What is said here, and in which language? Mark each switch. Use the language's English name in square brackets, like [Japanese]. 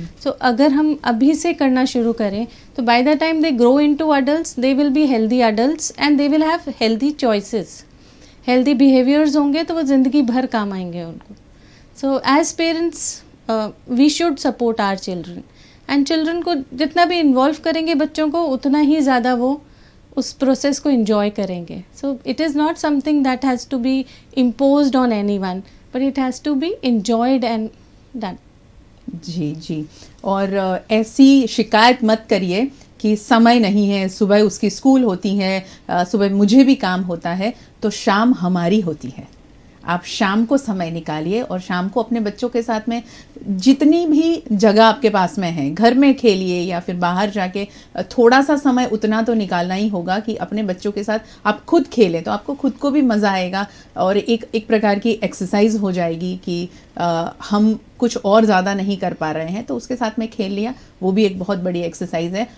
[English] so [Hindi] अगर हम अभी से करना शुरू करें तो [English] by the time they grow into adults, they will be healthy adults and they will have healthy choices, healthy behaviours [Hindi] होंगे, तो वो ज़िंदगी भर काम आएंगे उनको। [English] so as parents we should support our children, and [Hindi] children को जितना भी इन्वॉल्व करेंगे बच्चों को, उतना ही ज़्यादा वो उस प्रोसेस को इन्जॉय करेंगे। [English] So it is not something that has to be imposed on anyone. but it has to be enjoyed and done. [Hindi] जी जी। और ऐसी शिकायत मत करिए कि समय नहीं है, सुबह उसकी स्कूल होती है, सुबह मुझे भी काम होता है, तो शाम हमारी होती है। आप शाम को समय निकालिए और शाम को अपने बच्चों के साथ में जितनी भी जगह आपके पास में है, घर में खेलिए या फिर बाहर जाके थोड़ा सा समय उतना तो निकालना ही होगा कि अपने बच्चों के साथ आप खुद खेलें, तो आपको खुद को भी मज़ा आएगा और एक प्रकार की एक्सरसाइज हो जाएगी कि हम कुछ और ज़्यादा नहीं कर पा रहे हैं तो उसके साथ में खेल लिया, वो भी एक बहुत बड़ी एक्सरसाइज है।